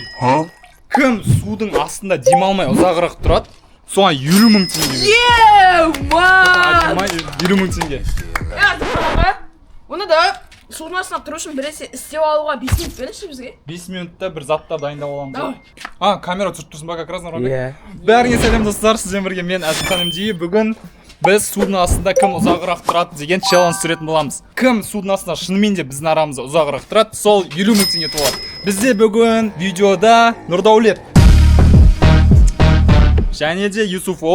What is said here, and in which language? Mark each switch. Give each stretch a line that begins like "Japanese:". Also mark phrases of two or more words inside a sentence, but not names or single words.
Kazakh: Кім судың астында демалмай ұзағырақ тұрады? Соған 50 мың теңге. Ман! 50 мың теңге. Оны да судың астына тұру үшін біресе істеп алуға 5 минут беріңізші бізге. 5 минутта бір заттар дайындап аламыз. Давай. Камера түсіріп тұрсың ба,
Russian: как раз нормально.
Kazakh: Бәріңе сәлем достар, сізден бірге мен Әзімхан МД. Бүгін біз судың астында кім ұзағырақ тұрады деген челлендж түсіретін боламыз. Кім судың астында шынымен де біздің арамызда ұзағырақ тұрады, сол 50 мың теңге толады. Бізде бүгін видеода Нұрдаулет және де Юсуфов.